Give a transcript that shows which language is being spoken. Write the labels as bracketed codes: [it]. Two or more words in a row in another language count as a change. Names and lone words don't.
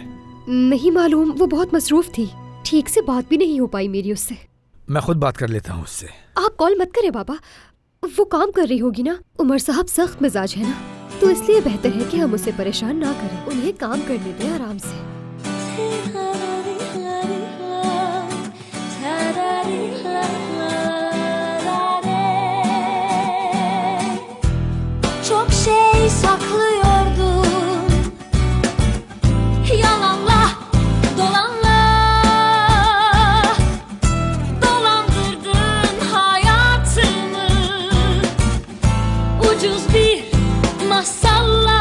[hi] नहीं मालूम, वो बहुत मसरूफ थी, ठीक से बात भी नहीं हो पाई मेरी उससे। मैं खुद बात कर लेता हूँ उससे। आप कॉल मत करें बाबा, वो काम कर रही होगी ना। उमर साहब सख्त मिजाज है ना, तो इसलिए बेहतर है कि हम उसे परेशान ना करें। उन्हें काम करने दें आराम से। [tr] Çok şey saklıyordum, yalanla dolanla dolandırdın hayatımı, ucuz bir masalla.